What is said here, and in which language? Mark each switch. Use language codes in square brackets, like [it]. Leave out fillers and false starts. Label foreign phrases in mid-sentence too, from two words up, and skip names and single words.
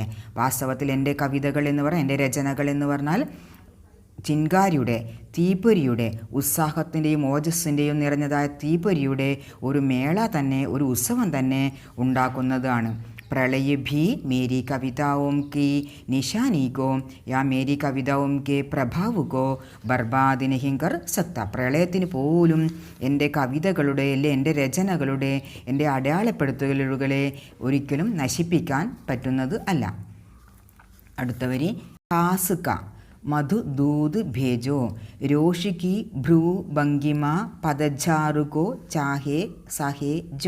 [ml] വാസ്തവത്തിൽ എൻ്റെ കവിതകൾ എന്ന് പറഞ്ഞാൽ, എൻ്റെ രചനകൾ എന്ന് പറഞ്ഞാൽ ചിൻകാരിയുടെ, തീപ്പൊരിയുടെ, ഉത്സാഹത്തിൻ്റെയും ഓജസ്സിൻ്റെയും നിറഞ്ഞതായ തീപ്പൊരിയുടെ ഒരു മേള തന്നെ, ഒരു ഉത്സവം തന്നെ ഉണ്ടാക്കുന്നതാണ്. [hi] प्रलय भी मेरी कविताओं की निशानी को या मेरी कविताओं के प्रभाव को बर्बाद नहीं कर सकता. [ml] പ്രളയത്തിന് പോലും എൻ്റെ കവിതകളുടെ, അല്ലെ എൻ്റെ രചനകളുടെ, എൻ്റെ അടയാളപ്പെടുത്തലുകളെ ഒരിക്കലും നശിപ്പിക്കാൻ പറ്റുന്നത് അല്ല. അടുത്ത വരി. [hi] हास का मधु दूत भेजो रोष की भ्रू भंगिमा पतझड़ को चाहे सहे जो.